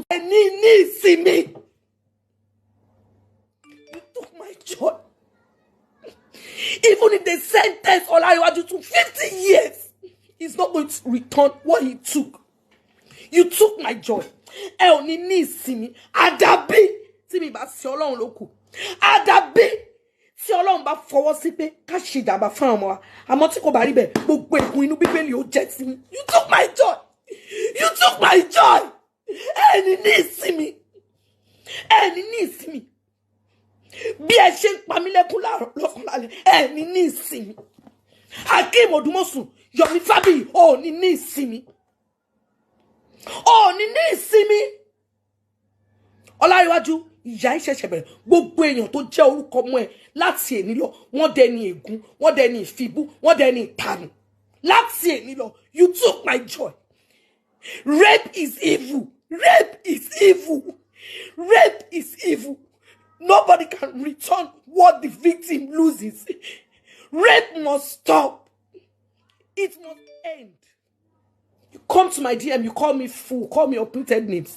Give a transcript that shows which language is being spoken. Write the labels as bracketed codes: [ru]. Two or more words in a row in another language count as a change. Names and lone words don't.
[en] See me. You took my joy. Even if they sentence Olariwaju to 50 years, he's not going to return what he took. You took my joy. See me. [yo] Adabi. [en] See me, but [yo] si Ọlọ́run ló kù. Adabi. Si Ọlọ́run bá fọwọ́ sí pé ká ṣe ìjàmbá fún ọmọ wa. Àmọ́ tí kò bá rí bẹ́ẹ̀, gbogbo ègún inú Bíbélì ó jẹ́ sí mi. [en] You took my joy. You took my joy. See me. See me. [yo] Bí ẹ ṣe ń pa mí lẹ́kún lọ́sàn lálẹ́. [en] See me. Akim Odumosu, Yomi Fabiyi, see me. See me. Olariwaju, [yo] ìyà ìṣẹ̀ṣẹ̀ bẹ̀rẹ̀. Gbogbo èèyàn tó jẹ́ orúkọ mọ́ ẹ láti èní lọ, wọ́n dẹni ègún, wọ́n dẹni ìfibú, wọ́n dẹni ìtanù. Láti èní lọ, [en] You took my joy. Rape is evil. Rape is evil. Rape is evil. Nobody can return what the victim loses. Rape must stop. It must end. You come to my DM, you call me fool, call me uprooted names.